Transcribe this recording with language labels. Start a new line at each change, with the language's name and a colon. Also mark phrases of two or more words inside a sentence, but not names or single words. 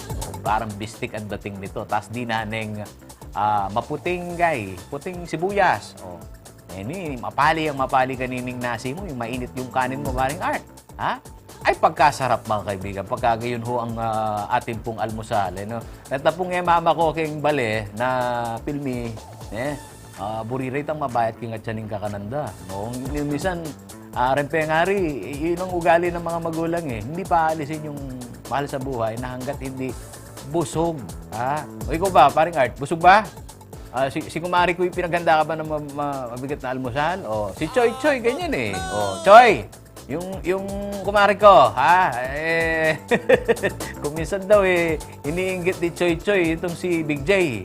Filipino: Parang bistik ang dating nito. Tapos dinaneng maputing puting sibuyas.
Pampanga: Mapali kanining nasi mo,
Filipino: yung mainit yung kanin mo, paring Art. Ha? Ay, pagkasarap mga kaibigan. Pagka gayon ho ang ating pong almusal.
Pampanga: Nata pong mama ko king bale na pilmi, buririt ang mabayat king at siyaning kakananda.
Filipino: Minsan, rempengari, yun ang ugali ng mga magulang Hindi pa alisin yung mahal sa buhay na hanggat hindi busog. O ikaw ba, paring Art, busog ba? Si kumari ko, pinaghanda ka ba ng mabigat na almusal? Si Choy, ganyan Choy, yung kumari ko, kung minsan daw iniinggit ni Choy, itong si Big J.